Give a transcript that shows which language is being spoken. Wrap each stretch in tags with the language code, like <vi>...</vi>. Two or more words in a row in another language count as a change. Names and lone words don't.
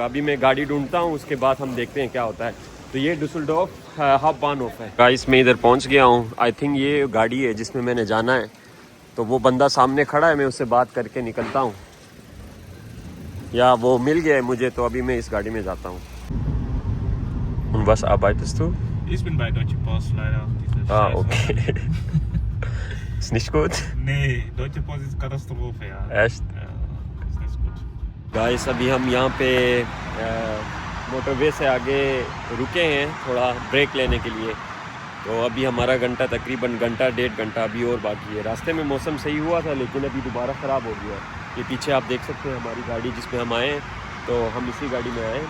<hi>अभी मैं गाड़ी ढूंढता हूँ, उसके बाद हम देखते हैं क्या होता है। तो ये डुसलडॉर्फ हाफबानहोफ है। गाइस मैं इधर पहुँच गया हूँ।</hi> <en>I think</en> <hi>ये गाड़ी है जिसमें मैंने जाना है। तो वो बंदा सामने खड़ा है, मैं उससे बात करके निकलता हूँ, या वो मिल गया है मुझे। तो अभी मैं इस गाड़ी में जाता हूँ।</hi> <de>Was arbeitest du? Ich bin bei Deutsche Post leider. Okay. Ist nicht gut? Nee, Deutsche Post ist Katastrophe, ja. Echt? Ja, ist nicht gut.</de> <hi>गाइस अभी हम यहाँ पे मोटरवे से आगे रुके हैं थोड़ा ब्रेक लेने के लिए। तो अभी हमारा घंटा तकरीबन घंटा 1.5 घंटा अभी और बाकी है। रास्ते में मौसम सही हुआ था, लेकिन अभी दोबारा ख़राब हो गया। ये पीछे आप देख सकते हैं हमारी गाड़ी जिसमें हम आए, तो हम इसी गाड़ी में आए।</hi>